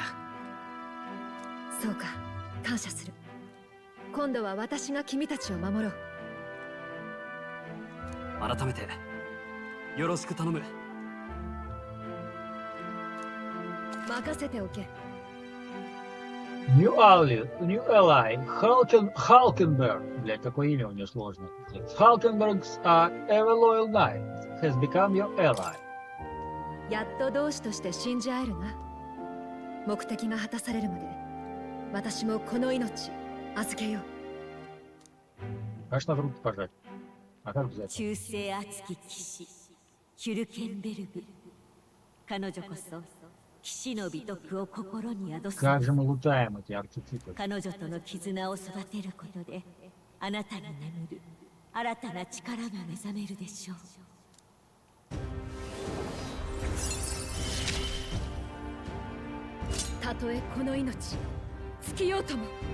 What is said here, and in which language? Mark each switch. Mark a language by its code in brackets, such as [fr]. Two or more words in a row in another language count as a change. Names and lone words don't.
[ja] そうか、感謝する。今度は私が君たちを守ろう。改めてよろしく頼む。任せておけ。 [en] New ally, Halkenberg. [ru] Блять, какое имя у нее сложное. [en] Halkenbergs are ever loyal knight. Has become your ally. [ja] やっと同志として信じ合えるな。目的が果たされるまで私もこの命預けよう。 [ru] Конечно, в руки пожать. А как взять? [ja] 忠誠熱き騎士ヒュルケンベルグ。彼女こそ騎士の美徳を心に宿す。 [ru] Как же мы лутаем эти архетипы? [ja] 彼女との絆を育てることであなたに眠る新たな力が目覚めるでしょう。たとえこの命尽きようとも。